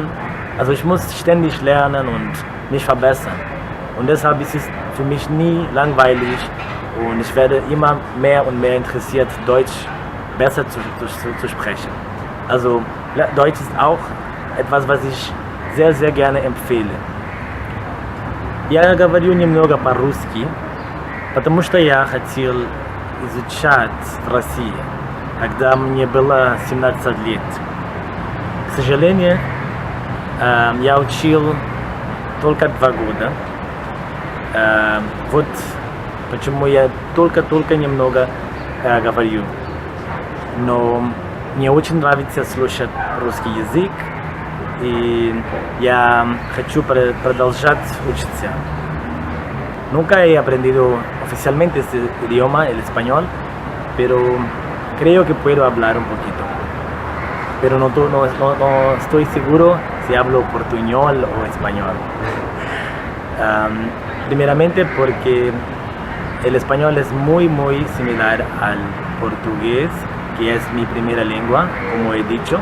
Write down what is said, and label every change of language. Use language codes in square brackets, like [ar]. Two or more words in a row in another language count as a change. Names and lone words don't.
[de] Also ich muss ständig lernen und mich verbessern. Und deshalb ist es für mich nie langweilig. Und ich werde immer mehr und mehr interessiert, Deutsch besser zu sprechen. Also Deutsch ist auch etwas, was ich sehr, sehr gerne empfehle. [ru] Я говорю немного по-русски, потому что я хотел изучать в России, когда мне было 17 лет. К сожалению, я учил только 2 года. Вот почему я только немного говорю. Но мне очень нравится слушать русский язык, и я хочу продолжать учиться. [es] Nunca he aprendido oficialmente este idioma, el español, pero creo que puedo hablar un poquito. Pero no estoy seguro si hablo portuñol o español. Primeramente porque el español es muy similar al portugués, que es mi primera lengua, como he dicho.